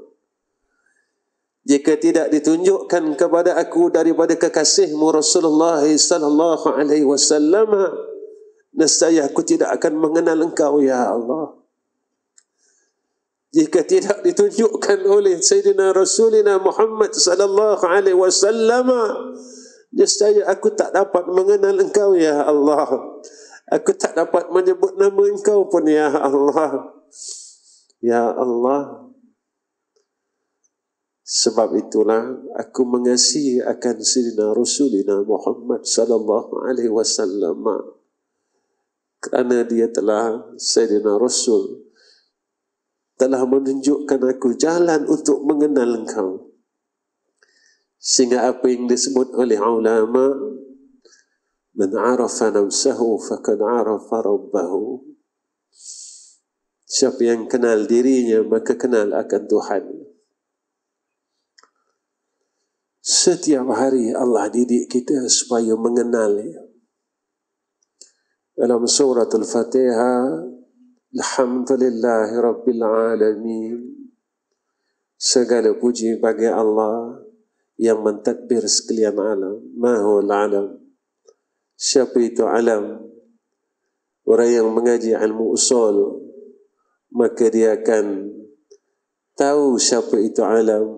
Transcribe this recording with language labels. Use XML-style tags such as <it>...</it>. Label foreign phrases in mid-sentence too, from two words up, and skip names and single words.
<ms>Jika tidak ditunjukkan kepada aku daripada kekasihmu Rasulullah</ms> <ar>صلى الله عليه وسلم,</ar> <ms>nescaya aku tidak akan mengenal Engkau,</ms> <ar>يا الله.</ar> <ms>Jika tidak ditunjukkan oleh Sayyidina Rasulina Muhammad</ms> <ar>صلى الله عليه وسلم,</ar> <ms>nescaya aku tak dapat mengenal Engkau,</ms> <ar>يا الله.</ar> <ms>Aku tak dapat menyebut nama Engkau pun,</ms> <ar>يا الله. يا الله.</ar> <ms>Sebab itulah aku mengasihi akan Sayyidina Rasulina Muhammad</ms> <ar>صلى الله عليه وسلم,</ar> <ms>kerana dia telah, Sayyidina Rasul telah menunjukkan aku jalan untuk mengenal Engkau. Sehingga apa yang disebut oleh ulama,</ms> <ar>من عرف نفسه فقد عرف ربه.</ar> <ms>Siapa yang kenal dirinya maka kenal akan Tuhan. Setiap hari Allah didik kita supaya mengenal Dia. Dalam surah Al-Fatihah,</ms> <ar>الحمد لله رب العالمين,</ar> <ms>segala puji bagi Allah yang mentadbir sekalian alam. Mahul alam. Siapa itu alam? Orang yang mengaji ilmu usul, maka dia akan tahu siapa itu alam.</ms>